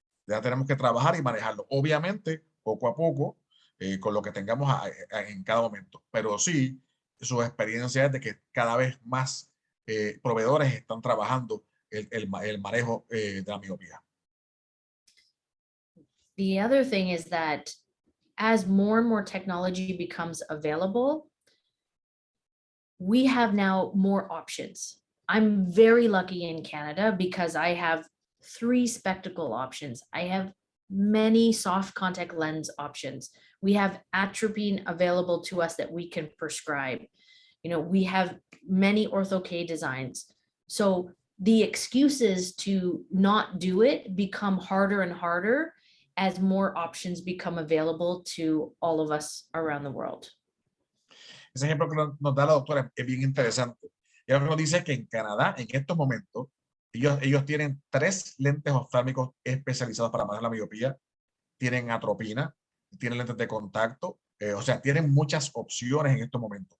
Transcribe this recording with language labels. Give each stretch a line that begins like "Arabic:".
Spanish: Ya tenemos que trabajar y manejarlo. Obviamente, poco a poco, con lo que tengamos en cada momento. Pero sí, su experiencia es de que cada vez más proveedores están trabajando el manejo de la miopía.
English: The other thing is that as more and more technology becomes available, we have now more options. I'm very lucky in Canada because I have 3 spectacle options. I have many soft contact lens options. We have atropine available to us that we can prescribe. You know, we have many ortho-k designs. So the excuses to not do it become harder and harder as more options become available to all of us around the world.
Spanish: Ese ejemplo que nos da la doctora es bien interesante. Ella nos dice que en Canadá, en estos momentos, ellos tienen 3 lentes oftálmicos especializados para manejar la miopía, tienen atropina, tienen lentes de contacto, o sea, tienen muchas opciones en estos momentos.